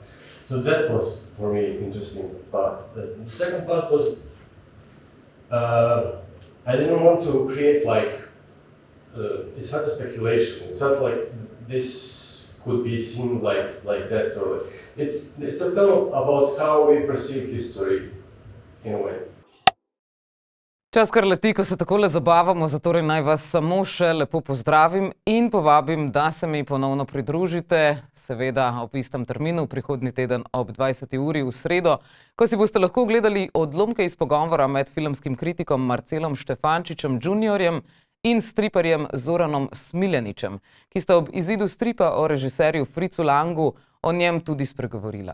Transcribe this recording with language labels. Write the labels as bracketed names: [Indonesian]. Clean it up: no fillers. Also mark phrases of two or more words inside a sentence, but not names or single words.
[English] So that was, for me, interesting part. The second part was, I didn't want to create like, it's not a speculation, it's not like this could be seen like that, or it's a film about how we perceive history, in a way. [Slovenian] Čas kar leti, ko se takole zabavamo, zatorej naj vas samo še lepo pozdravim in povabim, da se mi ponovno pridružite, seveda ob istem terminu, prihodnji teden ob 20. uri v sredo, ko si boste lahko gledali odlomke iz pogovora med filmskim kritikom Marcelom Štefančičem juniorjem in striparjem Zoranom Smiljaničem, ki sta ob izidu stripa o režiserju Fricu Langu o njem tudi spregovorila.